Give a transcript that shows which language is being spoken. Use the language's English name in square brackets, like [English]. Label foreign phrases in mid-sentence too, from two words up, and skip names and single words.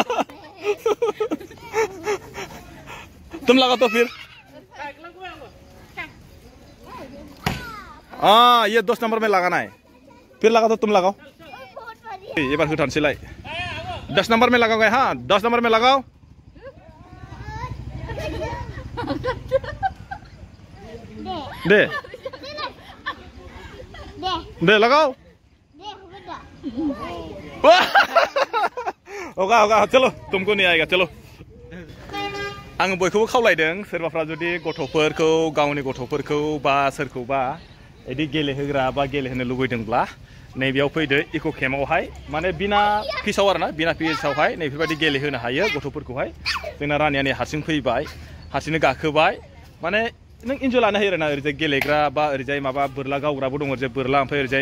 [Hindi] तुम लगा तो फिर ये 10 नंबर में लगाना है फिर लगा तो तुम लगाओ ये बार उठान सिलाई 10 नंबर में लगाओगे हाँ 10 नंबर में लगाओ दे लगाओ होगा चलो तुमको नहीं आएगा चलो [Bodo] आं बयखौबो खावलायदों सोरबाफ्रा जुदि गथ'फोरखौ गावनि गथ'फोरखौ बा सोरखौबा इदि गेलेहोग्रा बा गेलेहोनो लुबैदोंब्ला नैबेयाव फैदो इक' केम्पआवहाय माने बिना फिसाव आरोना बिना फिसावहाय नैबेबायदि गेलेहोनो हायो गथ'फोरखौहाय जोंना रानिया नै हारसिं फैबाय हारसिंनो गाखोबाय माने नों इन्जय लानो हायो आरोना ओरैजाय गेलेग्रा बा ओरैजाय माबा बोरला गावग्राबो दङ ओरैजाय बोरला ओमफ्राय ओरैजाय